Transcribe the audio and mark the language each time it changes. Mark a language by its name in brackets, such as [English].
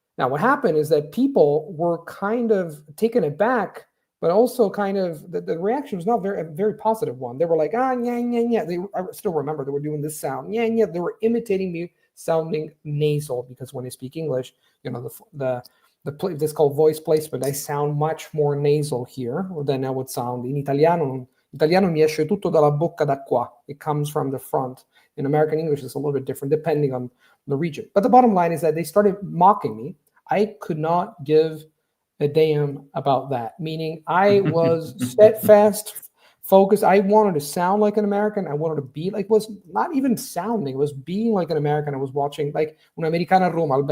[English] Now, what happened is that people were kind of taken aback, but also kind of the reaction was not a very positive one. They were like, yeah, yeah, yeah. I still remember they were doing this sound, yeah, yeah. They were imitating me sounding nasal because when I speak English, this called voice placement. I sound much more nasal here than I would sound in Italiano. [Italian] Italiano mi esce tutto dalla bocca da qua. [English] It comes from the front. In American English, it's a little bit different depending on the region. But the bottom line is that they started mocking me. I could not give a damn about that, meaning I was steadfast, focused. I wanted to sound like an American. I wanted to be like, was not even sounding, it was being like an American. I was watching like Un'Americana a Roma.